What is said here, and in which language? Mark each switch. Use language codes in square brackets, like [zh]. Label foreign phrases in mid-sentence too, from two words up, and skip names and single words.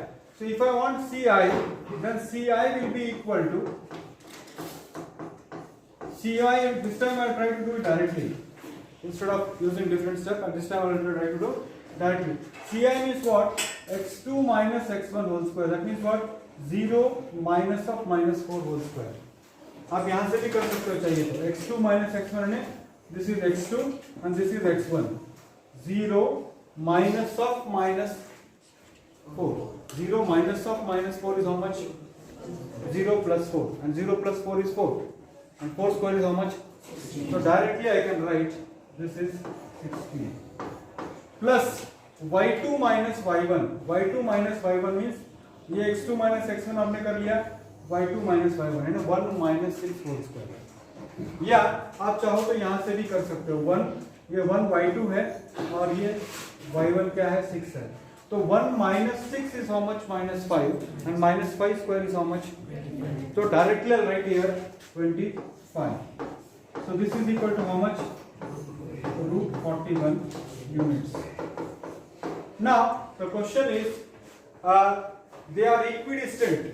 [en] So if I want CI, then CI will be equal to CI, this time I will try to do it directly. Instead of using different step, and this time I will try to do directly. CI means what? x2 minus x1 whole square, that means what, 0 minus of minus 4 whole square. [hi] आप यहां से भी कर सकते हो चाहिए तो, [en] x2 minus x1 [hi] है, [en] this is x2 and this is x1. 0 minus of minus 4. 0 minus of minus 4 is how much? 0 plus 4, and 0 plus 4 is 4, and 4 square is how much? So directly I can write this is 16 plus y2 minus y1. y2 minus y1 means ये x2 minus x1 [hi] आपने कर लिया, [en] y2 minus y1 [hi] है ना, [en] 1 minus 6 whole square. [hi] या आप चाहो तो यहां से भी कर सकते हो, 1 ये 1 y2 है और ये y1 क्या है, 6 है, तो [en] 1 minus 6 is how much? Minus 5, and minus 5 square is how much? So directly I'll write here 25. So this is equal to how much? Root 41 units. Now the question is, they are equidistant.